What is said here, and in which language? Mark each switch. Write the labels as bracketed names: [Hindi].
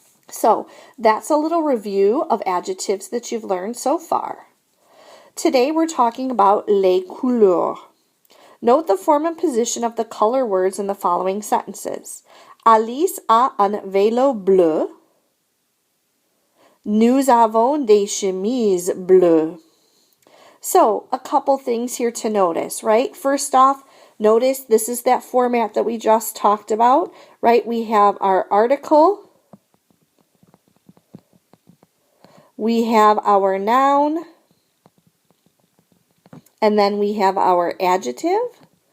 [English] So that's a little review of adjectives that you've learned so far. Today we're talking about les couleurs. Note the form and position of the color words in the following sentences. [French] Alice a un vélo bleu. Nous avons des chemises bleues. [English] So, a couple things here to notice, right? First off, notice this is that format that we just talked about, right? We have our article, we have our noun, and then we have our adjective.